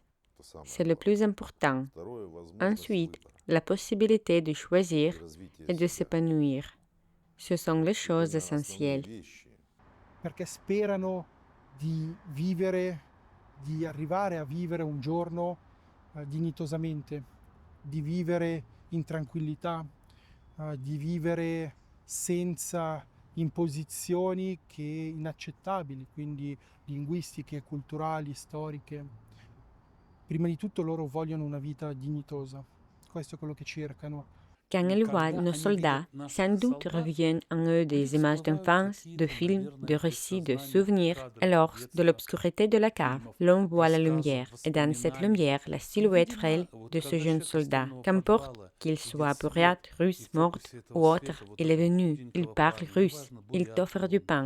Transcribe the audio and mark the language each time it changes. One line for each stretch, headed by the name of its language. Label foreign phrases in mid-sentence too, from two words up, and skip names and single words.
French: C'est le plus important. Ensuite, la possibilité de choisir et de s'épanouir. Ce sont les choses essentielles.
Italian: Perché sperano di vivere, di arrivare a vivere un giorno dignitosamente, di vivere in tranquillità, di vivere senza imposizioni che inaccettabili, quindi linguistiche, culturali, storiche. Prima di tutto loro vogliono una vita dignitosa. Questo è quello che cercano.
French: Quand ils voient nos soldats, sans doute reviennent en eux des images d'enfance, de films, de récits, de souvenirs. Alors, de l'obscurité de la cave, l'on voit la lumière, et dans cette lumière, la silhouette frêle de ce jeune soldat. Qu'importe qu'il soit burrate, russe, morte ou autre, il est venu, il parle russe, il t'offre du pain.